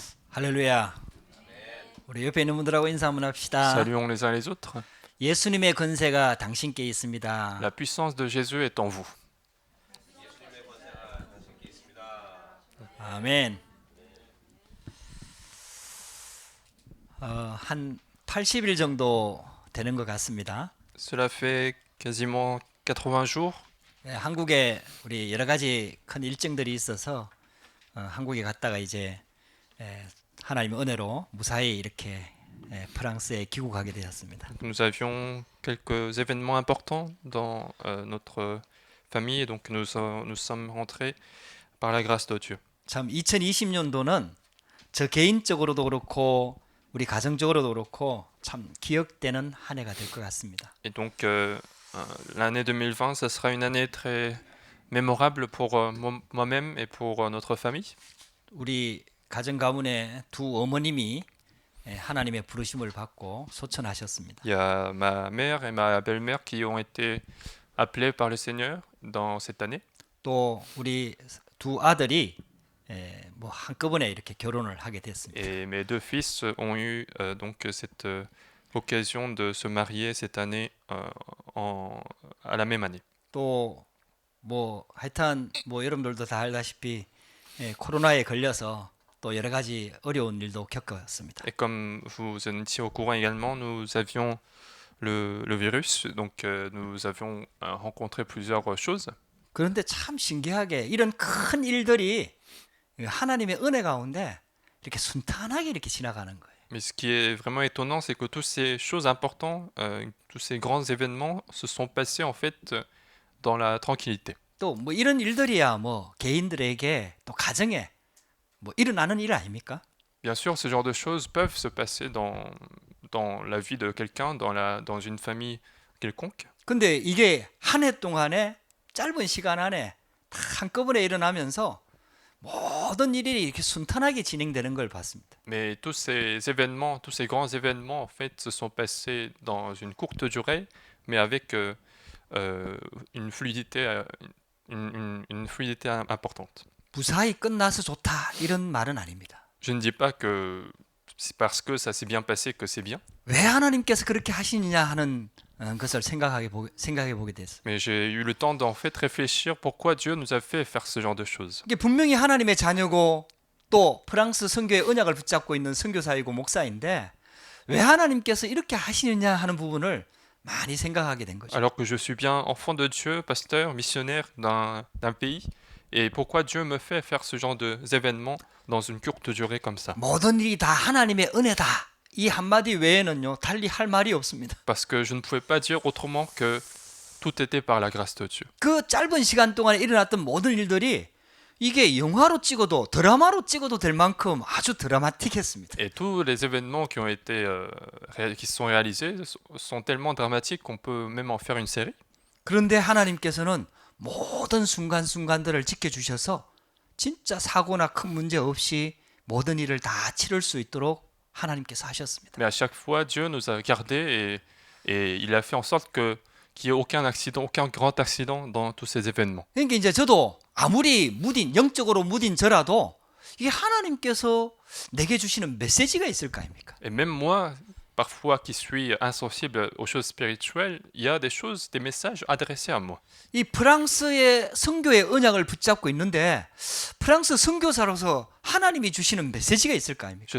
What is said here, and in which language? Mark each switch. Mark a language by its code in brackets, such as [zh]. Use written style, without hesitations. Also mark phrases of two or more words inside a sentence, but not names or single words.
[ko] 할렐루야. 우리 옆에 있는 분들하고 인사 한번 합시다. [fr] Saluons les uns les autres. [ko] 예수님의 권세가 당신께 있습니다. [fr] La puissance de Jésus est en vous. [ko] 아멘. 한 80일 정도 되는 것 같습니다. [fr] Cela fait quasiment 80 jours. [ko] 한국에 우리 여러 가지 큰 일정들이 있어서 한국에 갔다가 이제 하나님의 은혜로 무사히 이렇게 프랑스에 귀국하게 되었습니다. [fr] Nous avions quelques événements importants dans notre famille et donc nous sommes rentrés par la grâce de Dieu. [ko] 참 2020년도는 저 개인적으로도 그렇고 우리 가정적으로도 그렇고 참 기억되는 한 해가 될 것 같습니다. [fr] Et donc l'année 2020, ça sera une année très mémorable pour moi-même et pour notre famille. [ko] 우리 가정 가문의 두 어머님이 하나님의 부르심을 받고 소천하셨습니다. [fr] Il y a ma mère et ma belle-mère qui ont été appelés par le Seigneur dans cette année. [ko] 또 우리 두 아들이 뭐 한꺼번에 이렇게 결혼을 하게 됐습니다. [fr] Et mes deux fils ont eu donc cette occasion de se marier cette année à la même année. [ko] 또 뭐 하여튼 뭐 여러분들도 다 알다시피 코로나에 걸려서 또 여러 가지 어려운 일도 겪었습니다. [fr] Et comme vous en étiez au courant également, nous avions le virus, donc nous avions rencontré plusieurs choses. [ko] 그런데 참 신기하게 이런 큰 일들이 하나님의 은혜 가운데 이렇게 순탄하게 이렇게 지나가는 거예요. [fr] Mais ce qui est vraiment étonnant, c'est que toutes ces choses importantes, tous ces grands événements se sont passés en fait dans la tranquillité. [ko] 또 뭐 이런 일들이야 뭐 개인들에게 또 가정에 뭐 일어나는 일 아닙니까? [fr] Bien sûr, ce genre de choses peuvent se passer dans la vie de quelqu'un, dans une famille quelconque. [ko] 근데 이게 한 해 동안에 짧은 시간 안에 다 한꺼번에 일어나면서 모든 일이 이렇게 순탄하게 진행되는 걸 봤습니다. [fr] Mais tous ces événements, tous ces grands événements, en fait, se sont passés dans une courte durée, mais avec une fluidité, une fluidité importante. [ko] 무사히 끝나서 좋다 이런 말은 아닙니다. [fr] Je ne dis pas que c'est parce que ça s'est bien passé que c'est bien, [ko] 왜 하나님께서 그렇게 하시느냐 하는 것을 생각해 보게 됐어요. [fr] mais j'ai eu le temps d'en fait réfléchir pourquoi Dieu nous a fait faire ce genre de choses. [ko] 이게 분명히 하나님의 자녀고 또 프랑스 선교의 언약을 붙잡고 있는 선교사이고 목사인데 왜 하나님께서 이렇게 하시느냐 하는 부분을 많이 생각하게 된 거죠. [fr] Alors que je suis bien enfant de Dieu, pasteur, missionnaire d'un pays, et pourquoi Dieu me fait faire ce genre d'événements dans une courte durée comme ça? [ko] 모든 일이 다 하나님의 은혜다. 이 한마디 외에는요 달리 할 말이 없습니다. [fr] Parce que je ne pouvais pas dire autrement que tout était par la grâce de Dieu. [ko] 그 짧은 시간 동안에 일어났던 모든 일들이 이게 영화로 찍어도 드라마로 찍어도 될 만큼 아주 드라마틱했습니다. [fr] Et tous les événements qui ont été qui se sont réalisés sont tellement dramatiques qu'on peut même en faire une série. [ko] 그런데 하나님께서는 모든 순간순간들을 지켜주셔서 진짜 사고나 큰 문제 없이 모든 일을 다 치를 수 있도록 하나님께서 하셨습니다. [fr] Mais à chaque fois, Dieu nous a gardés et il a fait en sorte qu'il n'y ait aucun accident, aucun grand accident dans tous ces événements. [ko] 그러니까 이제 저도 아무리 영적으로 무딘 저라도 이게 하나님께서 내게 주시는 메시지가 있을 거 아닙니까? [fr] Et même moi, parfois qui suis insensible aux choses spirituelles, il y a des choses, des messages adressés à moi. [ko] 이 프랑스의 선교의 언약을 붙잡고 있는데 프랑스 선교사로서 하나님이 주시는 메시지가 있을 거 아닙니까?